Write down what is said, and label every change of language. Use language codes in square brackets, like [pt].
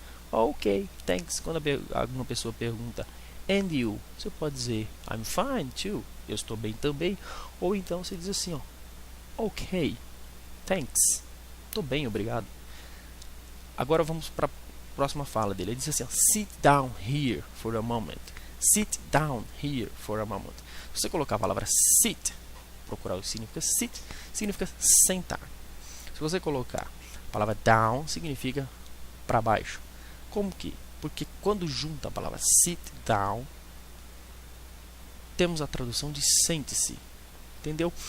[en] Ok, thanks. [pt] Quando alguma pessoa pergunta, [en] and you? [pt] Você pode dizer, [en] I'm fine too, [pt] eu estou bem também. Ou então você diz assim, ó, [en] ok, thanks, [pt] estou bem, obrigado. Agora vamos para a próxima fala dele. Ele diz assim, ó, [en] sit down here for a moment. Sit down here for a moment. [pt] Se você colocar a palavra sit, procurar o que significa sit, significa sentar. Se você colocar a palavra down, significa para baixo. Como que? Porque quando junta a palavra sit down, temos a tradução de sente-se. Entendeu?